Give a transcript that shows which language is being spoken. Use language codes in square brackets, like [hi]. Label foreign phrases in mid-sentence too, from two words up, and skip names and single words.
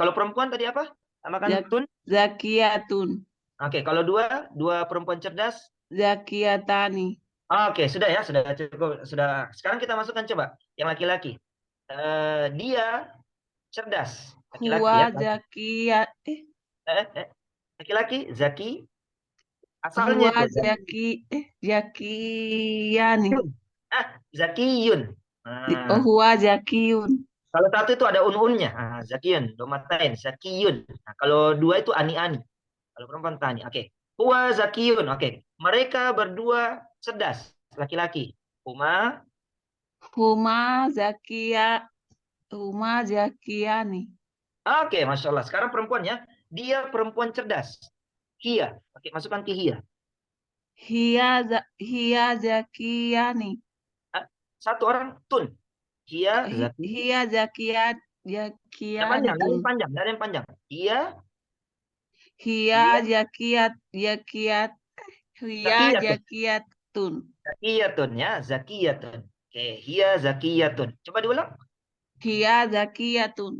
[id] Kalau perempuan tadi apa? Tambahkan tun. Zakiyatun. Oke, kalau dua perempuan cerdas. Zakiyatani. Oke, sudah ya, sudah cukup, sudah. Sekarang kita masukkan coba yang laki-laki. Dia cerdas, laki-laki Huwa ya. zakiyat. Laki-laki, Zaki. Asalnya Huwa itu zakiyani. Zakiyun. [ar] هو زكي. [id] Kalau satu itu ada un-unnya, Zakiyun, domatain, Zakiyun. Nah, kalau dua itu ani-ani. Kalau perempuan tani, oke. [ar] هو زكي, oke. [id] Mereka berdua cerdas, laki-laki. Huma Zakiyani. Oke, Masya Allah. Sekarang perempuannya, dia perempuan cerdas. Hia. Oke, masukkan ke Hia. [ar] هي زكيان. [id] Satu orang tun. Hia, Zaki. [ar] هي زكية. [id] Yang panjang, dari yang panjang. Hia. [ar] هي زكية. [id] Zakiyatun ya, Zakiyatun. Oke, [ar] هي زكية. [id] Coba diulang. [ar] هي زكية.